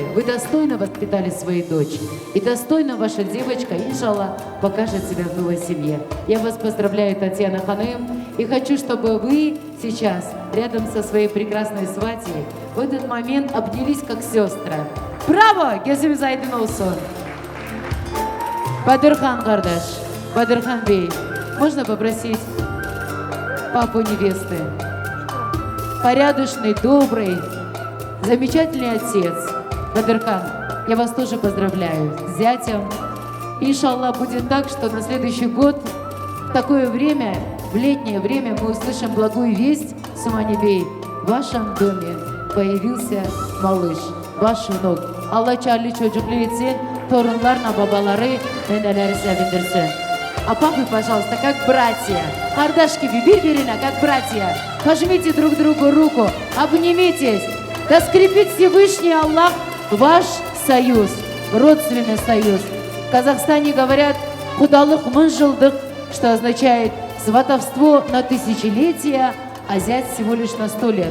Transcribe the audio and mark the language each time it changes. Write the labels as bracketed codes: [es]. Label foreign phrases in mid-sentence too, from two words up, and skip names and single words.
[ru] Вы достойно воспитали свою дочь. И достойно ваша девочка, иншаллах, покажет себя в новой семье. Я вас поздравляю, Татьяна Ханым. И хочу, чтобы вы сейчас, рядом со своей прекрасной сватьей, в этот момент обнялись как сестры. Браво! [tr] Gözümüz aydın olsun. Бадырхан Кардаш, Бадырхан Бей, [ru] можно попросить папу невесты? Порядочный, добрый, замечательный отец. Бадырхан, я вас тоже поздравляю с зятем. Иншаллах, будет так, что на следующий год, в такое время, в летнее время, мы услышим благую весть, Суманибей, в вашем доме появился малыш, ваш внук. [tr] Allah çarlı çocuklu etsin, torunlarla babaları, neneleri sevindirsin. [ru] А папы, пожалуйста, как братья, кардашки, birbirine, как братья. Пожмите друг другу руку, обнимитесь. Да скрепит Всевышний Аллах ваш союз, родственный союз. В Казахстане говорят [kk] «худалых мынжылдык», [ru] что означает сватовство на тысячелетия, а зять всего лишь на 100 лет.